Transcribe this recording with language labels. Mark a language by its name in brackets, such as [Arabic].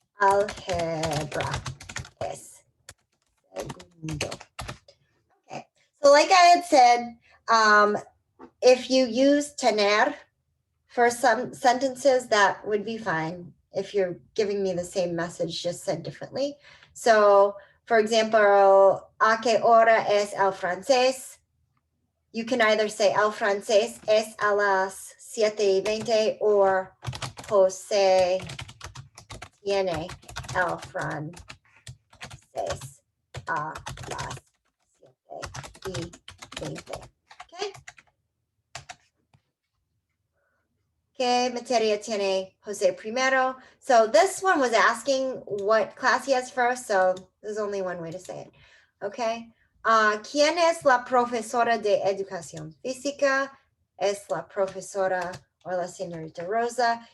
[Spanish] Algebra es segundo. [English] Okay, so like I had said, if you use tener for some sentences, that would be fine. If you're giving me the same message, just said differently. [Spanish] So, for example, ¿a qué hora es el francés? You can either say el francés es a las 7:20 or José tiene el francés a las 7:20. Okay. ¿Qué materia tiene Jose primero? [English] So this one was asking what class he has first, so there's only one way to say it. Okay. [Spanish] ¿Quién es la profesora de educación física? Es la profesora or la señorita Rosa.